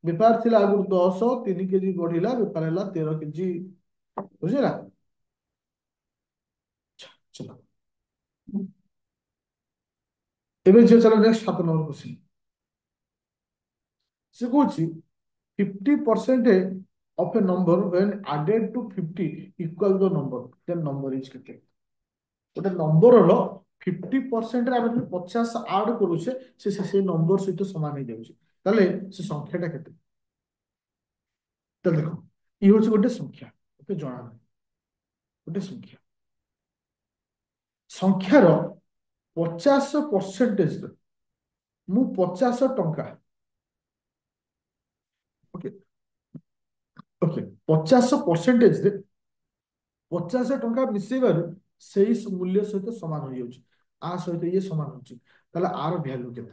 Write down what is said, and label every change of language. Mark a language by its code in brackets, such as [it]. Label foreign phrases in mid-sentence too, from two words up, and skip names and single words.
[or] ବେପାର ଥିଲା ଆଗରୁ 10, 3 କେଜି ବଢିଲା, ବେପାର ହେଲା 13 କେଜି। ବୁଝିଲା? ଚलो ଏବେ ଝିଅ ଚାଲ [en] next 7 number question. [or] ସେ କହୁଛି [en] 50% of a number when added to 50 equal the number, then number is କେତେ? [or] ଗୋଟେ ନମ୍ବରର 50% ଆମେ ଯଦି 50 ଆଡ କରୁଛେ ସେ ନମ୍ବର ସହିତ ସମାନ ହେଇଯାଉଛି, ତାହେଲେ ସେ ସଂଖ୍ୟାଟା କେତେ? ତାହେଲେ ଦେଖ, ଇଏ ହଉଛି ଗୋଟେ ସଂଖ୍ୟା, ମତେ ଜଣା ନାହିଁ, ଗୋଟେ ସଂଖ୍ୟା, ସଂଖ୍ୟାର 50% ମୁଁ 50 ଟଙ୍କା, [en] okay okay, [or] 50%ରେ 50 ଟଙ୍କା ମିଶେଇବାରୁ ସେଇ ମୂଲ୍ୟ ସହିତ ସମାନ ହେଇଯାଉଛି, ଆ ସହିତ ଇଏ ସମାନ ହଉଛି, ତାହେଲେ ଆର ଭ୍ୟାଲୁ କେତେ?